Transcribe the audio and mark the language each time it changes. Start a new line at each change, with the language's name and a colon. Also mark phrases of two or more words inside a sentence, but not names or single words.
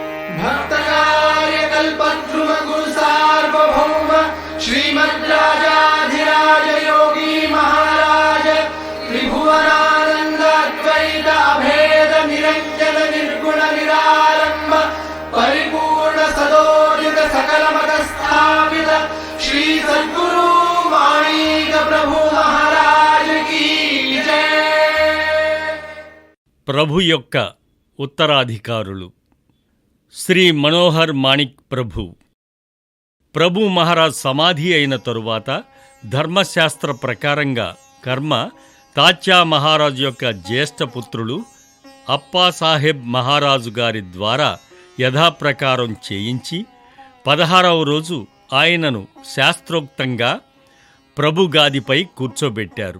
Sanskrit: भक्तकार्यकल्पद्रुम गुरु सार्वभौम श्रीमद्राजाधिराज योगी महाराज त्रिभुवनानंद अद्वैत अभेद निरंजन निर्गुण निरालंब परिपूर्ण सदोदित सकल मत स्थापित श्री सद्गुरु माणिक प्रभु महाराज की जय।
Telugu: ప్రభు యొక్క ఉత్తరాధికారులు శ్రీ మనోహర్ మాణిక్ ప్రభు మహారాజ్ సమాధి అయిన తరువాత ధర్మశాస్త్ర ప్రకారంగా కర్మ తాత్యా మహారాజు యొక్క జ్యేష్ఠ పుత్రులు అప్పాసాహెబ్ మహారాజు గారి ద్వారా యథాప్రకారం చేయించి 16వ రోజు ఆయనను శాస్త్రోక్తంగా ప్రభు గాదిపై కూర్చోబెట్టారు.